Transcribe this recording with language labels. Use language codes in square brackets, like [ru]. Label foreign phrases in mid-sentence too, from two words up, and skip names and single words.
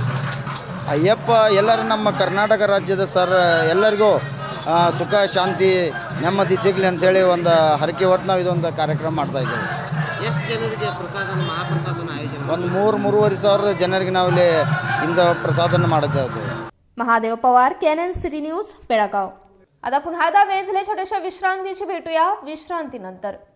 [kn] ಅಯ್ಯಪ್ಪ ಎಲ್ಲರೂ ನಮ್ಮ ಕರ್ನಾಟಕ ರಾಜ್ಯದ ಎಲ್ಲರಿಗೂ ಸುಖ ಶಾಂತಿ ನೆಮ್ಮದಿ ಸಿಗಲಿ ಅಂಥೇಳಿ ಒಂದು ಹರಕೆ ಹೊತ್ತು ನಾವು ಇದೊಂದು ಕಾರ್ಯಕ್ರಮ ಮಾಡ್ತಾಯಿದ್ದೇವೆ। ಎಷ್ಟು ಜನರಿಗೆ ಮಹಾಪ್ರಸಾದನ ಆಯೋಜನೆ? ಒಂದು 3-3.5 ಸಾವಿರ ಜನರಿಗೆ ನಾವಿಲ್ಲಿ ಇಂದ ಪ್ರಸಾದನ ಮಾಡ್ತಾ ಇದ್ದೇವೆ। [mr] महादेव पवार, कॅनन सिटी न्यूज, बेळगाव। आता पुन्हा एकदा वेळ झाली छोट्याशा विश्रांतीची, भेटूया विश्रांतीनंतर।